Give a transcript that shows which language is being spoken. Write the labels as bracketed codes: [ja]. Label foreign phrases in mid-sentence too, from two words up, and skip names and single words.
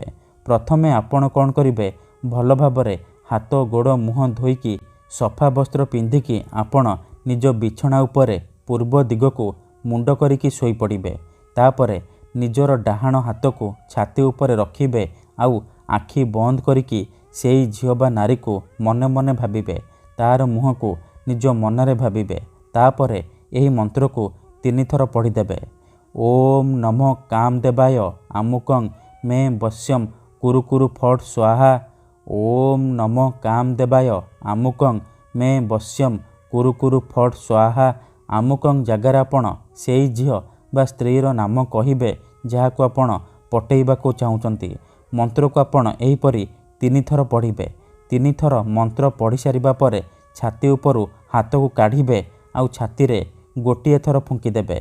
[or] ପ୍ରଥମେ ଆପଣ କଣ କରିବେ, ଭଲ ଭାବରେ ହାତ ଗୋଡ଼ ମୁହଁ ଧୋଇକି ସଫା ବସ୍ତ୍ର ପିନ୍ଧିକି ଆପଣ ନିଜ ବିଛଣା ଉପରେ ପୂର୍ବ ଦିଗ କୁ ମୁଣ୍ଡ କରିକି ଶୋଇ ପଡ଼ିବେ। ତାପରେ ନିଜର ଡାହାଣ ହାତ କୁ ଛାତି ଉପରେ ରଖିବେ, ଆଉ ଆଖି ବନ୍ଦ କରିକି ସେହି ଝିଅ ବା ନାରୀ କୁ ମନେ ମନେ ଭାବିବେ, ତାର ମୁହଁ କୁ ନିଜ ମନରେ ଭାବିବେ। ତାପରେ ଏହି ମନ୍ତ୍ର କୁ 3 ଥର ପଢ଼ି ଦେବେ। [sa] ओम नमो कामदेवाय आमुकं मे वश्यम कुरु कुरु फट स्वाहा। ओम नमो कामदेवाय आमुकं मे वश्यम कुरु कुरु फट स्वाहा। [or] ଅମୁକଂ ଜାଗାର ଆପଣ ସେହି ଝିଅ ବା ସ୍ତ୍ରୀର ନାମ କହିବେ ଯାହାକୁ ଆପଣ ପଟେଇବାକୁ ଚାହୁଁଛନ୍ତି। ମନ୍ତ୍ର କୁ ଆପଣ ଏହିପରି 3 ଥର ପଢ଼ିବେ। 3 ଥର ମନ୍ତ୍ର ପଢ଼ି ସାରିବା ପରେ ଛାତି ଉପରୁ ହାତ କୁ କାଢ଼ିବେ, ଆଉ ଛାତି ରେ ଗୋଟିଏ ଥର ଫୁଙ୍କି ଦେବେ।